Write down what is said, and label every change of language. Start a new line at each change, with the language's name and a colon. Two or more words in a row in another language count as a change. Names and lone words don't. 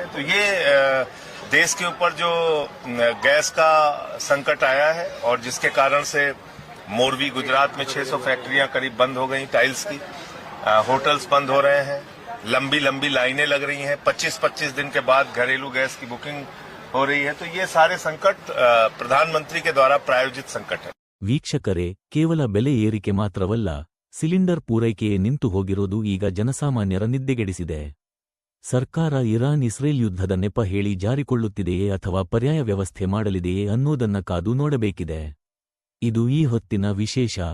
Hindi: तो ये देश के ऊपर जो गैस का संकट आया है, और जिसके कारण से मोरबी गुजरात में 600 फैक्ट्रियां करीब बंद हो गई टाइल्स की, होटल्स बंद हो रहे हैं, लंबी लाइनें लग रही हैं, 25-25 दिन के बाद घरेलू गैस की बुकिंग हो रही है. तो ये सारे संकट प्रधानमंत्री के द्वारा प्रायोजित संकट है.
Kannada: ವೀಕ್ಷಕರೇ, ಕೇವಲ ಬೆಲೆ ಏರಿಕೆ ಮಾತ್ರವಲ್ಲ, ಸಿಲಿಂಡರ್ ಪೂರೈಕೆಯೇ ನಿಂತು ಹೋಗಿರೋದು ಈಗ ಜನಸಾಮಾನ್ಯರ ನಿದ್ದೆಗೆಡಿಸಿದೆ. ಸರ್ಕಾರ ಇರಾನ್ ಇಸ್ರೇಲ್ ಯುದ್ಧದ ನೆಪ ಹೇಳಿ ಜಾರಿಕೊಳ್ಳುತ್ತಿದೆಯೇ ಅಥವಾ ಪರ್ಯಾಯ ವ್ಯವಸ್ಥೆ ಮಾಡಲಿದೆಯೇ ಅನ್ನೋದನ್ನ ಕಾದು ನೋಡಬೇಕಿದೆ. ಇದು ಈ ಹೊತ್ತಿನ ವಿಶೇಷ.